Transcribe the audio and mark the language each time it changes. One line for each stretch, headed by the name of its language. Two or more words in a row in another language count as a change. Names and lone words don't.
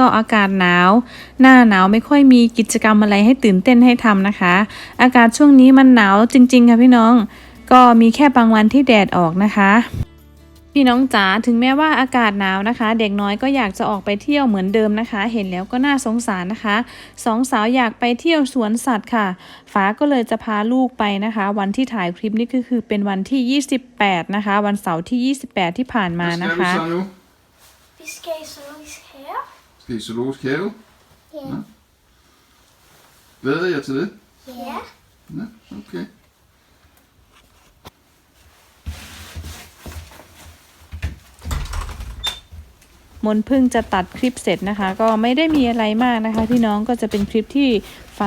Thai: อากาศหนาวหน้าหนาวไม่ค่อยมีกิจกรรมอะไรให้ตื่นเต้นให้ทำนะคะอากาศช่วงนี้มันหนาวจริงๆค่ะพี่น้องก็มีแค่บางวันที่แดดออกนะคะพี่น้องจ๋าถึงแม้ว่าอากาศหนาวนะคะเด็กน้อยก็อยากจะออกไปเที่ยวเหมือนเดิมนะคะเห็นแล้วก็น่าสงสารนะคะสองสาวอยากไปเที่ยวสวนสัตว์ค่ะฟ้าก็เลยจะพาลูกไปนะคะวันที่ถ่ายคลิปนี้ก็คือเป็นวันที่28นะคะวันเสาร์ที่28ที่ผ่านมานะคะ
Danish: Vi skal i zoologisk have. Skal I zoologisk have? Ja. Nå. Glæder jeg til det? Ja. Ja, okay.
Thai: มนเพิ่งจะตัดคลิปเสร็จนะคะก็ไม่ได้มีอะไรมากนะคะพี่น้องก็จะเป็นคลิปที่ฟ้า